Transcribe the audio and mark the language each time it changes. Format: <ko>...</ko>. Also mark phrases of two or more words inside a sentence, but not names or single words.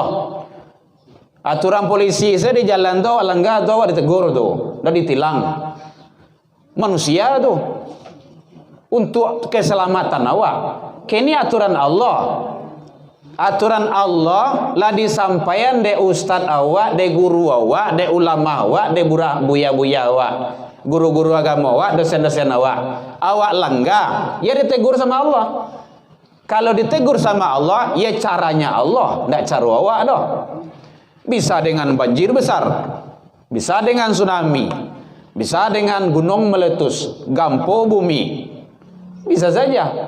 <id>Aturan polisi saya di jalan tuh langgar tuh ditegur tuh, dan ditilang. Manusia tuh untuk keselamatan awak. Kini aturan Allah.</id> <min>Aturan Allah lah disampaikan de ustad awak, de guru awak, de ulama awak, de buya-buya awak, guru-guru agama awak, dosen-dosen awak.</min> <id>Awak langgar, ya ditegur sama Allah. Kalau ditegur sama Allah, ya caranya Allah, tidak cara awak doh. Bisa dengan banjir besar, bisa dengan tsunami, bisa dengan gunung meletus, gampo bumi, bisa saja.</id>